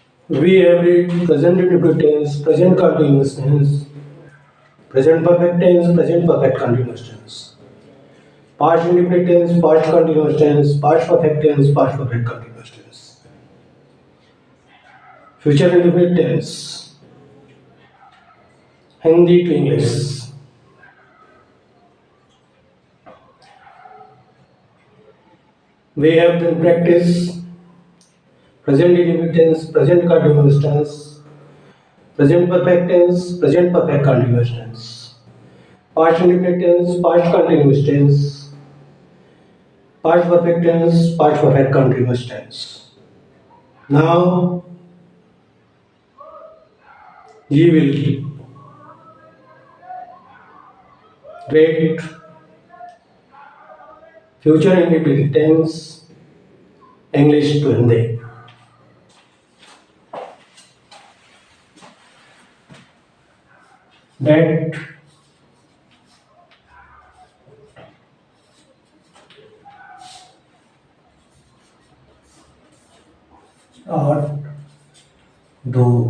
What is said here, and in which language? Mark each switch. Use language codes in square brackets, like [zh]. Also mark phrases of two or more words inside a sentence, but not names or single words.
[en] We have read present indefinite tense, present continuous tense, present perfect tense, present perfect continuous tense, past indefinite tense, past continuous tense, past perfect tense, past perfect continuous tense, future indefinite tense, Hindi to English. We have to practice present indefinite tense, present continuous tense, present perfect tense, present perfect continuous tense, past indefinite tense, past continuous tense, past perfect tense, past perfect continuous tense. Now we will rate future indefinite tense English to Hindi. [hi] That आठ दो